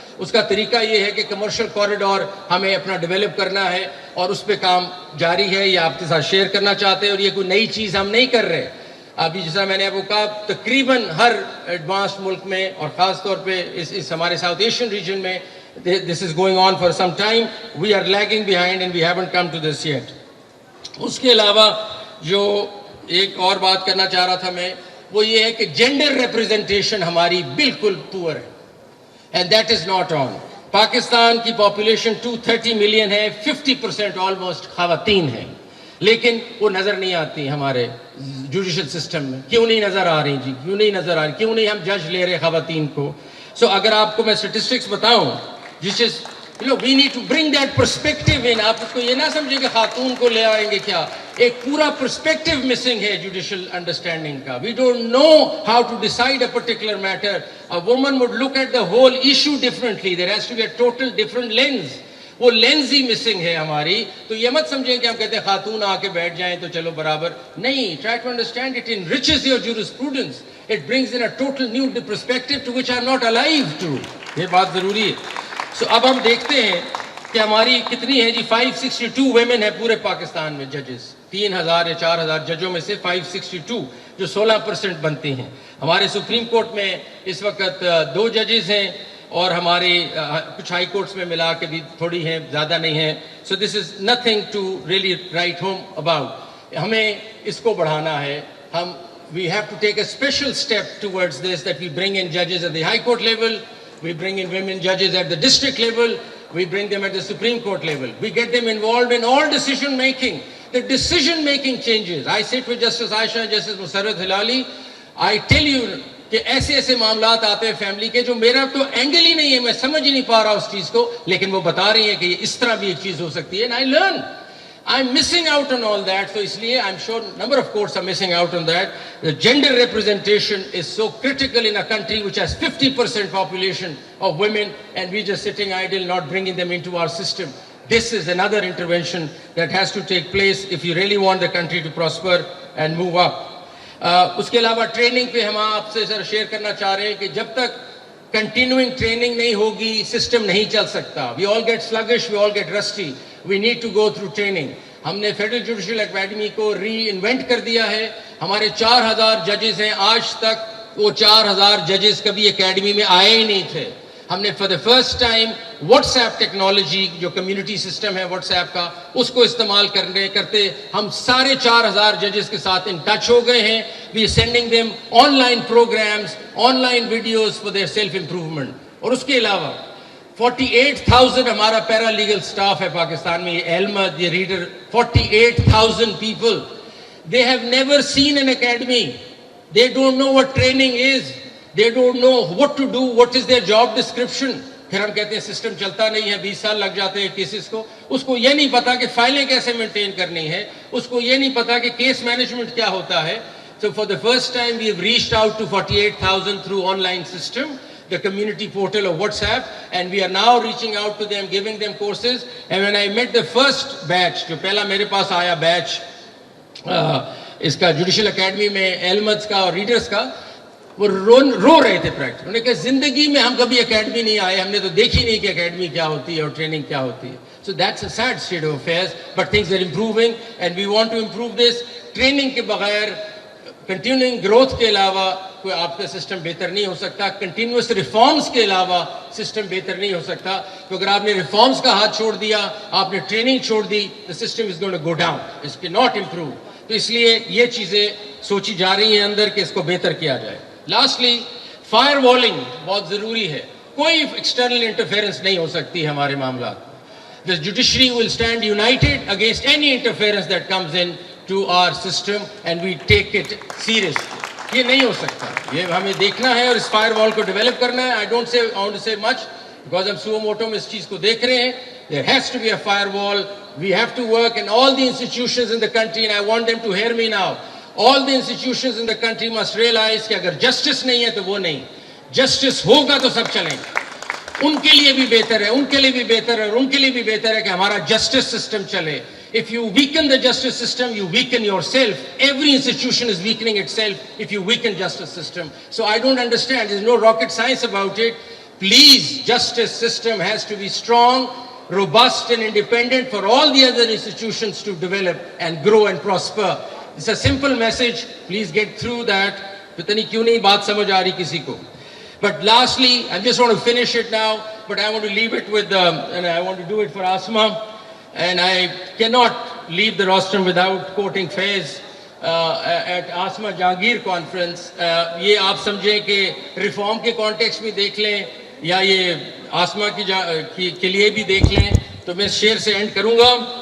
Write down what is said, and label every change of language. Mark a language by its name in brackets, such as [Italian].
[Urdu] اس کا طریقہ یہ ہے کہ کمرشل کوریڈور ہمیں اپنا ڈیولپ کرنا ہے, اور اس پہ کام جاری ہے. یہ آپ کے ساتھ شیئر کرنا چاہتے ہیں, اور یہ کوئی نئی چیز ہم نہیں کر رہے. ابھی جیسا میں نے آپ کو کہا, تقریباً ہر ایڈوانسڈ ملک میں اور خاص طور پہ اس ہمارے ساؤتھ ایشین ریجن میں [English] this is going on for some time. We are lagging behind and we haven't come to this yet. [Urdu] اس کے علاوہ جو ایک اور بات کرنا چاہ رہا تھا میں, وہ یہ ہے کہ جینڈر ریپرزنٹیشن ہماری بالکل پور ہے, [English] and that is not on. [Urdu] Pakistan کی پاپولیشن 230 ملین ہے, 50% آلموسٹ خواتین ہیں, لیکن وہ نظر نہیں آتی ہمارے جوڈیشل سسٹم میں. کیوں نہیں نظر آ رہی جی, کیوں نہیں نظر آ رہی, کیوں نہیں ہم جج لے رہے خواتین کو. سو اگر آپ کو میں اسٹیٹسٹکس بتاؤں, [English] جس is we need to bring that perspective in. [Urdu] آپ اس کو یہ نہ سمجھیں کہ خاتون کو لے آئیں گے کیا, ایک پورا [English] perspective missing [Urdu] ہے جوڈیشل انڈرسٹینڈنگ کا. [English] We don't know how to decide a particular matter. A woman would look at the whole issue differently. There has to be a total different lens. [Urdu] وہ لینز ہی missing ہے ہماری. تو یہ مت سمجھیں کہ ہم کہتے ہیں خاتون آ کے بیٹھ جائیں تو چلو برابر نہیں. [English] Try to understand it enriches your jurisprudence. It brings in a total new perspective to which I am not alive to. [Urdu] یہ بات ضروری ہے. سو اب ہم دیکھتے ہیں کہ ہماری کتنی ہے جی, 562 ویمن ہے پورے پاکستان میں ججز. 3000 یا 4000 ججوں میں سے 562 جو 16% بنتی ہیں. ہمارے سپریم کورٹ میں اس وقت 2 ججز ہیں, اور ہمارے کچھ ہائی کورٹس میں ملا کے بھی تھوڑی ہیں, زیادہ نہیں ہیں. [English] So this is nothing to really write home about. [Urdu] ہمیں اس کو بڑھانا ہے. [English] We have to take a special step towards this, that we bring in judges at the high court level, we bring in women judges at the district level, we bring them at the Supreme Court level. We get them involved in all decision making. The decision making changes. I sit with Justice Aisha and Justice Musarrat Hilali. I tell you [Urdu] کہ ایسے ایسے معاملات آتے ہیں family کے جو میرا تو اینگل ہی نہیں ہے, میں سمجھ ہی نہیں پا رہا اس چیز کو, لیکن وہ بتا رہی ہیں کہ یہ اس طرح بھی ایک چیز ہو سکتی ہے. [English] And I learn. I'm missing out on all that. So [Urdu] اس لیے [English] I'm sure number of courts are missing out on that. The gender representation is so critical in a country which has 50% population of women, and we're just sitting idle, not bringing them into our system. This is another intervention that has to take place if you really want the country to prosper and move up. [Urdu] اس کے علاوہ training پہ ہم آپ سے سر share کرنا چاہ رہے ہیں کہ جب تک کنٹینیوئنگ ٹریننگ نہیں ہوگی سسٹم نہیں چل سکتا. [English] We all get sluggish, we all get rusty, we need to go through training. [Urdu] ہم نے فیڈرل جوڈیشل اکیڈمی کو ری انوینٹ کر دیا ہے. ہمارے 4000 ججز ہیں, آج تک وہ 4000 ججز کبھی اکیڈمی میں آئے ہی نہیں تھے. ہم نے [English] for the first time [Urdu] what's app technology جو کمیونٹی سسٹم ہے واٹس ایپ کا اس کو استعمال کرتے ہم سارے 4000 ججز کے ساتھ ان ٹچ ہو گئے ہیں. [English] We sending them online programmes, online videos for their self improvement. [Urdu] اور اس کے علاوہ 48,000 ہمارا پیرا لیگل سٹاف ہے پاکستان میں. یہ احمد, یہ reader, 48,000 people. [English] They have never seen an academy. They don't know what training is. They don't know what to do, what is their job description. [Urdu] پھر ہم کہتے ہیں سسٹم چلتا نہیں ہے, 20 سال لگ جاتے ہیں کیسز کو. اس کو یہ نہیں پتا کہ فائلیں کیسے مینٹین کرنی ہے, اس کو یہ نہیں پتا کہ کیس مینجمنٹ کیا ہوتا ہے. [English] So for the first time we have reached out to 48,000 through online system, the community portal of WhatsApp, and we are now reaching out to them, giving them courses. And when I met the first batch, [Urdu] جو پہلا میرے پاس آیا بیچ اس کا judicial academy میں احمد کا اور readers کا, وہ رو رہے تھے پریکٹس. انہوں نے کہا زندگی میں ہم کبھی اکیڈمی نہیں آئے, ہم نے تو دیکھی نہیں کہ اکیڈمی کیا ہوتی ہے اور ٹریننگ کیا ہوتی ہے. [English] So that's a sad state of affairs, but things are improving and we want to improve this. [Urdu] Training کے بغیر, کنٹینیوئنگ گروتھ کے علاوہ کوئی آپ کا سسٹم بہتر نہیں ہو سکتا. کنٹینیوس ریفارمز کے علاوہ سسٹم بہتر نہیں ہو سکتا. تو اگر آپ نے ریفارمز کا ہاتھ چھوڑ دیا, آپ نے ٹریننگ چھوڑ دی, [English] the system is going to go down, it cannot improve. [Urdu] تو اس لیے یہ چیزیں سوچی جا رہی ہیں اندر کہ اس کو بہتر کیا جائے. لاسٹلی فائر والنگ بہت ضروری ہے. کوئی ایکسٹرنل انٹرفیئرنس نہیں ہو سکتی ہمارے معاملات. [English] The judiciary will stand united against any interference that comes in to our system and we take it seriously. [Urdu] یہ نہیں ہو سکتا, یہ ہمیں دیکھنا ہے اور اس فائر وال کو ڈیولپ کرنا ہے. [English] I want to say much because [Urdu] ہم suo moto میں اس چیز کو دیکھ رہے ہیں. [English] There has to be a firewall. We have to work, and all the institutions in the country, and I want them to hear me now, all the institutions in the country must realize [Urdu] کہ اگر justice نہیں ہے تو وہ نہیں, justice ہوگا تو سب چلیں گے. ان کے لیے بھی بہتر ہے, ان کے لیے بھی بہتر ہے, اور ان کے لیے بھی بہتر ہے کہ ہمارا جسٹس سسٹم چلے. [English] If you weaken the justice system, you weaken yourself. Every institution is weakening itself if you weaken justice system. So I don't understand. There's no rocket science about it. Please, justice system has to be strong, robust and independent for all the other institutions to develop and grow and prosper. It's a simple message. Please get through that. [Urdu] پتہ نہیں کیوں نہیں بات سمجھ آ رہی کسی کو. [English] But lastly, I just want to finish it now, but I want to leave it with, and I want to do it for Asma. And I cannot leave the rostrum without quoting Faiz at Asma Jahangir conference. [Urdu] یہ آپ سمجھیں کہ reform کے context میں دیکھ لیں یا یہ آسما کے لیے بھی دیکھ لیں, تو میں اس شعر سے اینڈ کروں گا.